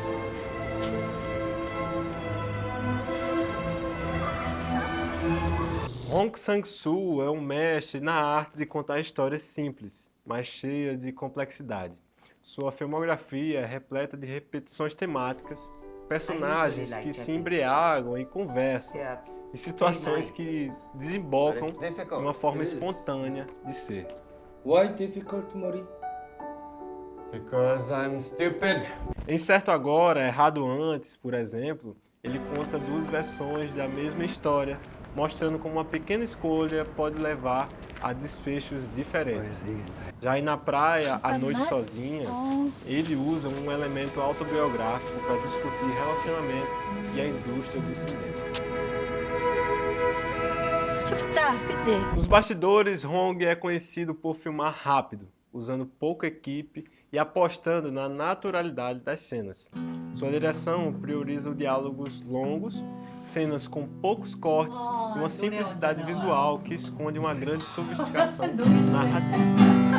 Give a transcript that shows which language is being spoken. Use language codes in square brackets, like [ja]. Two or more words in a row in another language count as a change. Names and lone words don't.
[pt] Hong Sang-soo é um mestre na arte de contar histórias simples, mas cheias de complexidade. Sua filmografia é repleta de repetições temáticas, personagens que se embriagam e conversam, e situações que desembocam de uma forma espontânea de ser. [en] Why difficult, Mori? Because I'm stupid. [pt] Em Certo Agora, Errado Antes, por exemplo, ele conta duas versões da mesma história, mostrando como uma pequena escolha pode levar a desfechos diferentes. Já aí Na Praia, A Noite Sozinha, ele usa um elemento autobiográfico para discutir relacionamentos e a indústria do cinema. [ko] 춥다, 그치? [pt] Nos bastidores, Hong é conhecido por filmar rápido, usando pouca equipe e apostando na naturalidade das cenas. Sua direção prioriza diálogos longos, cenas com poucos cortes e uma simplicidade visual que esconde uma grande sofisticação narrativa.